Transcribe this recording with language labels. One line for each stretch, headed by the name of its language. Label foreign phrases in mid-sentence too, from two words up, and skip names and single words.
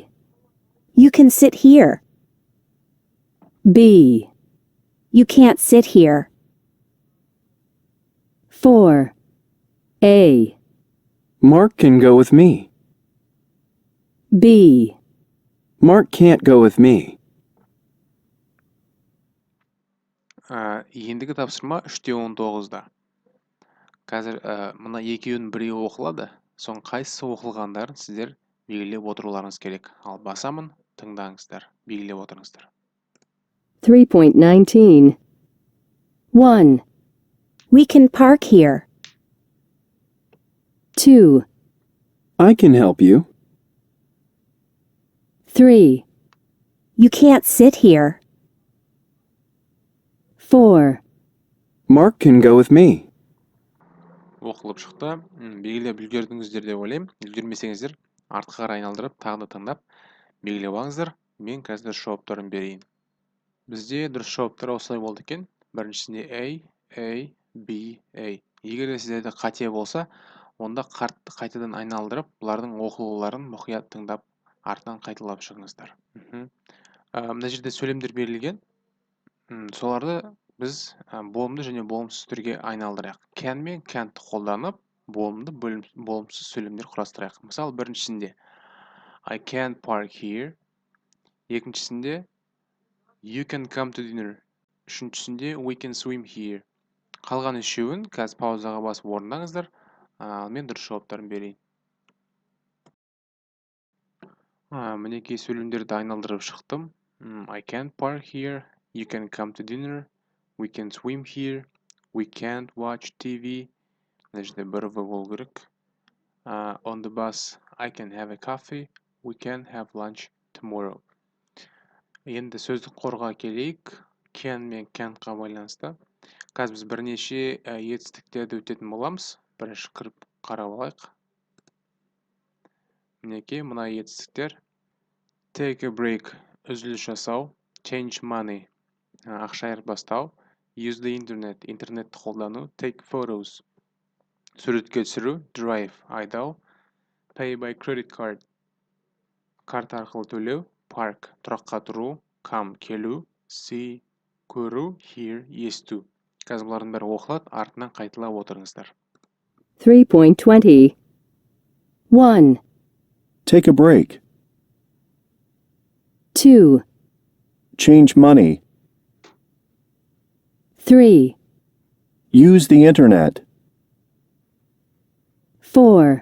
English: You can sit here. B. You can't sit here. 4. A. Mark can go with me. B. Mark can't go with me.
Kazakh: Ендігі тапсырма 3-19-да. Қазір мына екеуінің біреуі оқылады. Соң қайсысы оқылғандарын сіздер белгілеп отыруларыңыз керек. Ал басамын, тыңдаңыздар, белгілеп отырыңыздар. 3.19 1.
English: We can park here. 2. I can help you. 3. You can't sit here. 4. Mark can go with me.
Kazakh: Оқылып шықты. Белгілеп үлгердіңіздер деп ойлаймын. Үлгермесеңіздер, артқа қарай айналдырып, тағы да тыңдап, белгілеп алыңыздар. Мен қазір жауаптарын берейін. Бізде дұрыс жауаптар осылай болды екен. Біріншісінде A, B, A. Егер де сіздерде қате болса, онда қайтадан айналдырып, бұлардың оқылуларын мұқият тыңдап, артынан қайталап шығыңыздар. Мына жерде сөйлемдер берілген. Соларды біз болымды және болымсыз түрге айналдырайық. Can мен can't қолданып, болымды болымсыз сөйлемдер құрастырайық. Мысалы, біріншісінде
English: I can't park here. Екіншісінде You can come to dinner. Үшіншісінде We can swim here.
Kazakh: Қалған үшеуін қазір паузаға басып орындаңыздар. Мен дұрыс жауаптарын берейін. Мінекей сөйлемдерді айналдырып шықтым.
English: I can't park here. You can come to dinner. We can swim here. We can't watch TV.
Kazakh: Мына жерде бір V болу керек.
English: On the bus, I can have a coffee. We can have lunch tomorrow.
Kazakh: Енді сөздік қорға келейік. Can мен can'тқа байланысты. Қазір біз бірнеше етістіктерді өтетін боламыз. Бірінші қарап алайық. Мінекей, мына етістіктер.
English: Take a break,
Kazakh: үзіліс жасау.
English: Change money,
Kazakh: ақша айырбастау.
English: Use the internet,
Kazakh: интернетті қолдану.
English: Take photos,
Kazakh: суретке түсіру. Drive, айдау.
English: Pay by credit card,
Kazakh: карта арқылы төлеу. Park, тұраққа тұру. Come, келу. See, көру. Hear, есту. Қазір бұлардың бәрі оқылады, артынан қайталап отырыңыздар. 3.20. 1,
English: Take a break. 2, Change money. 3, Use the internet. 4,